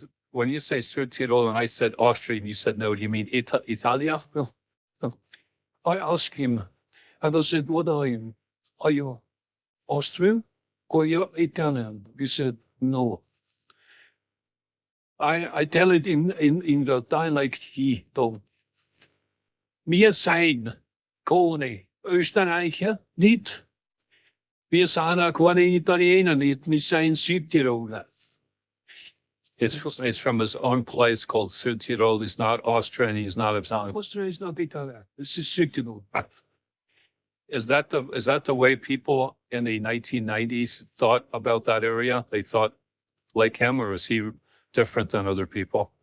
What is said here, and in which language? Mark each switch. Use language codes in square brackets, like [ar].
[en] When you say Südtirol and I said Austria, and you said, no, do you mean Italia? Well, I asked him, and I said, what are you? Are you Austrian or you're Italian? He said, no. I tell it in the dialect he told. [de] Wir sein keine Österreicher, nicht. Wir sind auch keine Italiener, nicht. Wir sind Südtiroler. [en] It's from his own place called Südtirol. He's not Austrian. He's not Italian. Austria is not Italian. This is Südtirol. Is that the way people in the 1990s thought about that area? They thought like him, or is he different than other people?